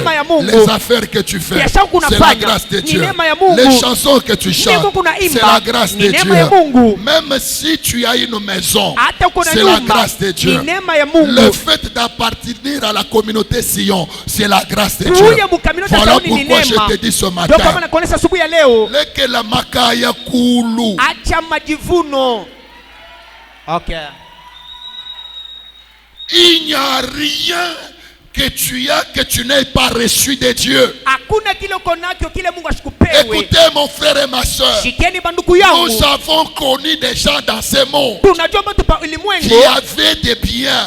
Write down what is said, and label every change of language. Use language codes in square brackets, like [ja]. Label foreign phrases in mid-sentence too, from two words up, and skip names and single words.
[fr] Les affaires que tu fais, c'est la grâce de Dieu. Les chansons que tu chantes, c'est la grâce de Dieu. Même si tu as une maison, c'est la grâce de Dieu. Le fait d'appartenir à la communauté Sion, c'est la grâce de Dieu. Voilà pourquoi je te dis ce matin, [lua] lekela makaya kulu. [fr] Il n'y a rien que tu as que tu n'aies pas reçu de Dieu. Écoutez mon frère et ma soeur, nous avons connu des gens dans ce monde qui avaient des biens.